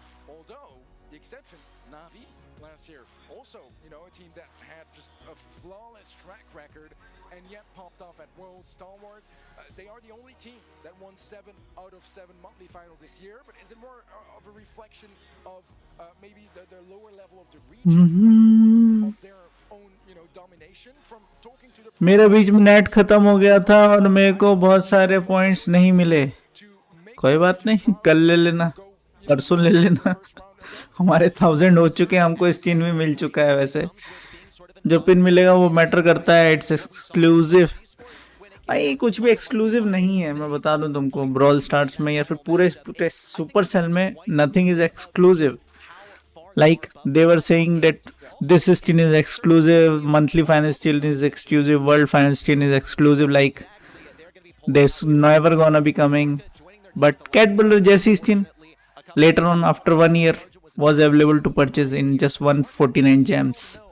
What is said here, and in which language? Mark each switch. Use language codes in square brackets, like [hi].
[en] Although the exception, Navi, last year, also, you know, a team that had just a flawless track record and yet popped off at World Stalwart. They are the only team that won 7 out of 7 monthly final this year, but is it more of a reflection of maybe the lower level of the region, of their own, you know, domination from talking to the [hi] मेरे बीच में net खत्म हो गया था और मेरे को बहुत सारे पॉइंट्स नहीं मिले, [en] to make [hi] कोई बात नहीं, कल ले लेना, परसों ले लेना, हमारे 1000 हो चुके हैं, हमको स्किन भी मिल चुका है। वैसे जो पिन मिलेगा वो मैटर करता है, [en] It's exclusive. [hi] भाई कुछ भी एक्सक्लूसिव नहीं है, मैं बता दूं तुमको, ब्रॉल स्टार्स में या फिर पूरे सुपर सेल में [en] Nothing is exclusive. Like they were saying that this skin is exclusive, monthly finance skin is exclusive, world finance skin is exclusive, like there's never gonna be coming. But Cat Builder Jesse skin later on after 1 year was available to purchase in just 149 gems.